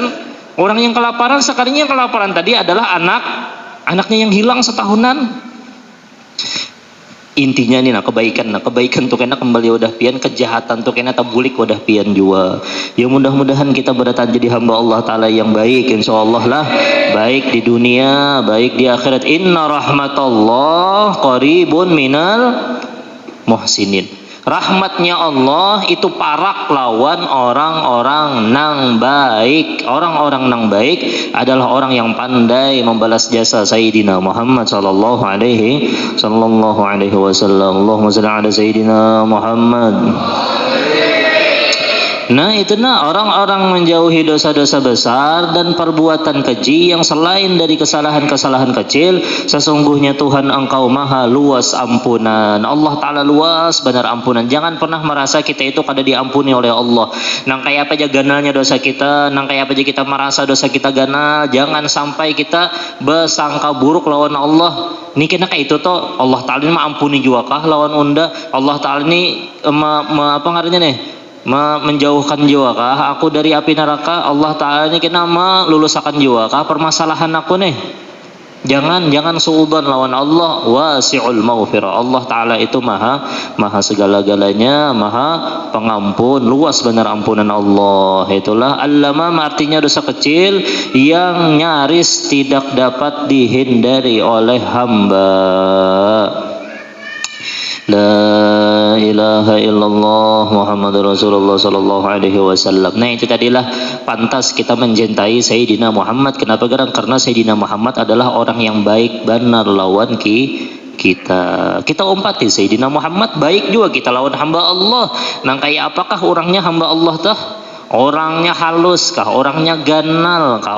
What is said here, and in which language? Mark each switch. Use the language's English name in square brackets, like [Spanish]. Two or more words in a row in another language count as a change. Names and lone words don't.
[Banjar] Orang yang kelaparan, sekalinya yang kelaparan tadi adalah anaknya yang hilang setahunan. Intinya nih kebaikan tuh kena kembali wadah pian, kejahatan tuh kena tabulik wadah pian juga. Ya mudah-mudahan kita berdatang jadi hamba Allah Ta'ala yang baik, insyaallah lah, baik di dunia baik di akhirat. [Arabic] إن رحمة الله قريب من المحسنين. [Banjar] Rahmatnya Allah itu parak lawan orang-orang nang baik. Orang-orang nang baik adalah orang yang pandai membalas jasa Sayyidina Muhammad [Arabic] صلى الله عليه وسلم. اللهم صل على سيدنا محمد. [Indonesian] Nah itu orang-orang menjauhi dosa-dosa besar dan perbuatan keji yang selain dari kesalahan-kesalahan kecil, sesungguhnya Tuhan engkau maha luas ampunan. [Banjar] Allah Ta'ala luas benar ampunan. Jangan pernah merasa kita itu kada diampuni oleh Allah. Nang kayak apa aja ganalnya dosa kita, nang kayak apa aja kita merasa dosa kita ganal. Jangan sampai kita bersangka buruk lawan Allah. Ini kena kayak itu toh Allah Ta'ala ini ampuni juga kah lawan unda. Allah Ta'ala ini apa ngarannya nih, menjauhkan jiwa kah aku dari api neraka. Allah Ta'ala ini kena melulusakan jiwa kah permasalahan aku nih. Jangan suudzon lawan Allah. [Arabic] واسع المغفرة. [Banjar] Allah Ta'ala itu maha segala-galanya, maha pengampun, luas benar ampunan Allah. [Indonesian] Itulah al-lamam, artinya dosa kecil yang nyaris tidak dapat dihindari oleh hamba. [Arabic] لا إله إلا الله محمد رسول الله صلى الله عليه وسلم. [Banjar] Nah itu tadilah pantas kita mencintai Sayyidina Muhammad. Kenapa? Karena Sayyidina Muhammad adalah orang yang baik benar lawan kita. Kita umpati Sayyidina Muhammad baik juga kita lawan hamba Allah. Nang kayak apakah orangnya hamba Allah tah? Orangnya halus kah? Orangnya ganal kah?